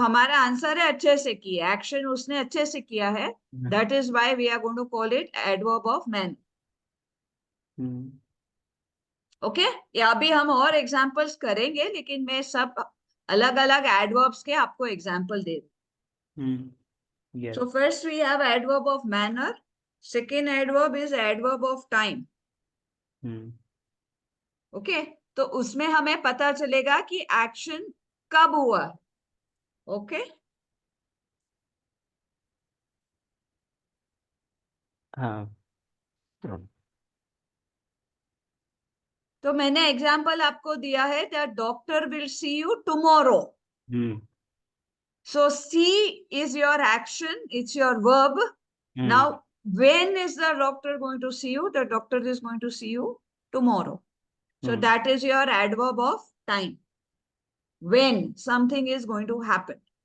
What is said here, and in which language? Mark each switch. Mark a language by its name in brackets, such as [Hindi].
[Hindi] हमारा आंसर है अच्छे से किया, एक्शन उसने अच्छे से किया है. [English] That is why we are going to call it adverb of manner. [Hindi] Okay, या अभी हम और एग्जांपल्स करेंगे, लेकिन मैं सब अलग अलग एडवर्ब्स के आपको एग्जांपल दे दूं. [English] Yes. So first we have adverb of manner. Second adverb is adverb of time. [Hindi] Okay, तो उसमें हमें पता चलेगा कि एक्शन कब हुआ. [English] okay, [Hindi] हाँ. तो मैंने एग्जांपल आपको दिया है that doctor will see you tomorrow. [English] So see is your action, it's your verb. Now, when is the doctor going to see you? The doctor is going to see you tomorrow. So that is your adverb of time. When something is going to happen.